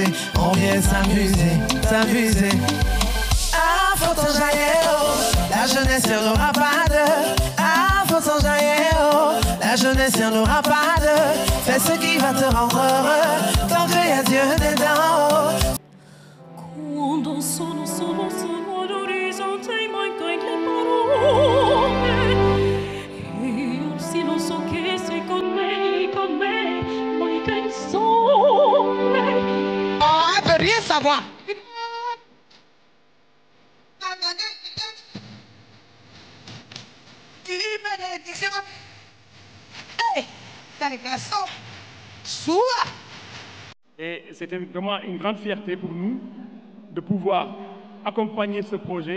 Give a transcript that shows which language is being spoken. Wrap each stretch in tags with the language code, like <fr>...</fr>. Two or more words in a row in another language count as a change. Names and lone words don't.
<fr>On vient s'amuser. Ah, faut t'enjailler, oh. La jeunesse, elle n'aura pas de. Ah, faut s'enjailler, oh. La jeunesse, elle n'aura pas de. Fais ce qui va te rendre heureux. Tant qu'il y a Dieu dedans, oh.</fr> <it>Quando sono l'orizzonte e manco le parole e io sì lo so che sei con me, ma che sono.</it> <fr>Oh, elle peut rien savoir. Et c'était vraiment une grande fierté pour nous de pouvoir accompagner ce projet.</fr>